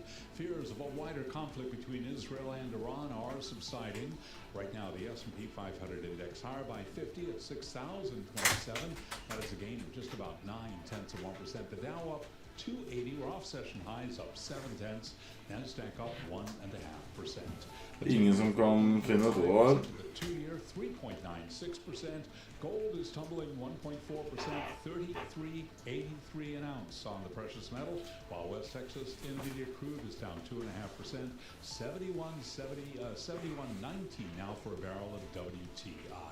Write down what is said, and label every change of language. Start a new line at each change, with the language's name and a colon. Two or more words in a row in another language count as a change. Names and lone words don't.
English: Fears of a wider conflict between Israel and Iran are subsiding. Right now, the S&P 500 index higher by 50 at 6,027. That is a gain of just about 0.9%. The Dow up 280. We're off session highs up 0.7. Nasdaq up 1.5%.
Norwegian: Ingen som kan finne et år.
English: 2-year 3.96%. Gold is tumbling 1.4%, 33.83 an ounce on the precious metal, while West Texas Intermediate crude is down 2.5%, 71.19 now for a barrel of WTI.